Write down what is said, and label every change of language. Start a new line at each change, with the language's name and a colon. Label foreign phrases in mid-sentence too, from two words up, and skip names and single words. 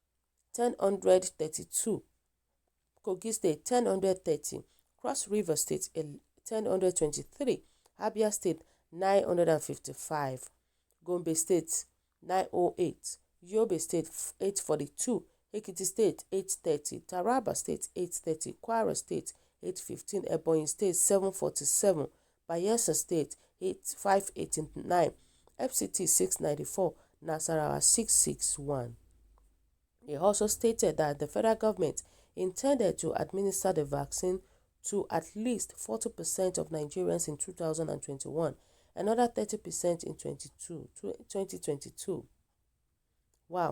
English: 1,032, Kogi State 1,030, Cross River State 1,023, Abia State 955, Gombe State 908, Yobe State 842, Ekiti State 830, Taraba State 830, Kwara State 815, Ebonyi State 747, Bayelsa State 589, FCT 694, Nasarawa 661. He also stated that the federal government intended to administer the vaccine to at least 40% of Nigerians in 2021, another 30% in 2022. Wow.